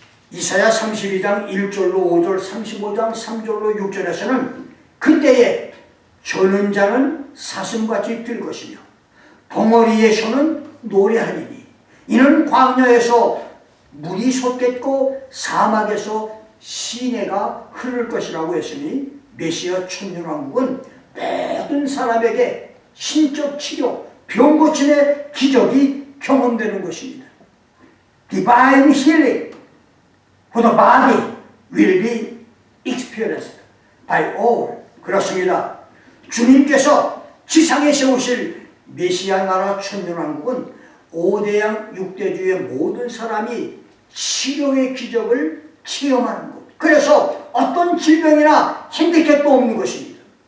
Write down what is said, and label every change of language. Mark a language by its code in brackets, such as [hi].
[ko] 이사야 32장 1절로 5절, 35장 3절로 6절에서는 그때에 저는 자는 사슴같이 뛸 것이며 덩어리의 소는 노래하리니 이는 광야에서 물이 솟겠고 사막에서 시내가 흐를 것이라고 했으니 메시아 천년왕국은 모든 사람에게 신적 치료, 병 고침의 기적이 경험되는 것입니다. [en] Divine healing for the body will be experienced by all. [ko] 그렇습니다. 주님께서 지상에 세우실 메시아 나라 천년왕국은 5대양 6대주의 모든 사람이 치료의 기적을 체험하는 것. 그래서 어떤 질병이나 핸디캡도 없는 것입니다.